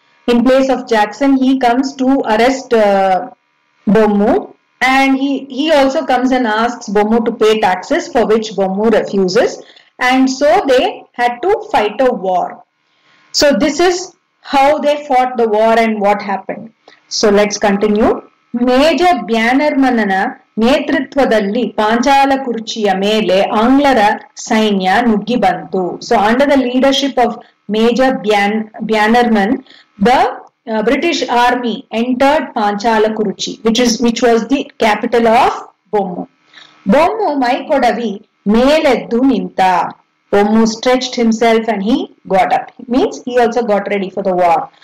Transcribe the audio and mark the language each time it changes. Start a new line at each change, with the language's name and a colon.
English: In place of Jackson, he comes to arrest Bommu, and he also comes and asks Bommu to pay taxes, for which Bommu refuses, and so they had to fight a war. So this is how they fought the war and what happened. So let's continue.
Kannada: Major ಬ್ಯಾನರ್ಮನ್ನ ನೇತೃತ್ವದಲ್ಲಿ ಪಾಂಚಾಲಕುರ್ಚಿಯ ಮೇಲೆ ಆಂಗ್ಲರ ಸೈನ್ಯ ನುಗ್ಗಿ ಬಂತು.
English: So under the leadership of Major Bannerman, the British army entered Panchalakuruchi, which was the capital of Bommu.
Kannada: Bommu ಮೈಕೊಡವಿ ಮೇಲೆದ್ದು ನಿಂತ.
English: Bommu stretched himself and he got up. It means he also got ready for the war.